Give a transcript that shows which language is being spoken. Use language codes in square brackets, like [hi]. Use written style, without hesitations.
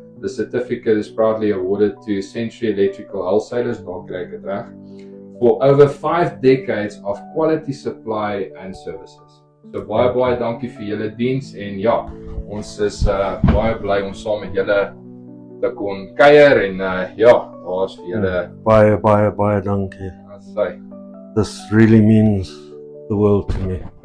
[en] The certificate is proudly awarded to Century Electrical Wholesalers, [af] daar kry ek dit reg, [en] for over 5 decades of quality supply and services. [af] So baie dankie vir julle diens, en ja, ons is baie bly om saam met julle te kon kuier, en ja, daar's vir julle Baie dankie. Sy. [en] This really means the world to me.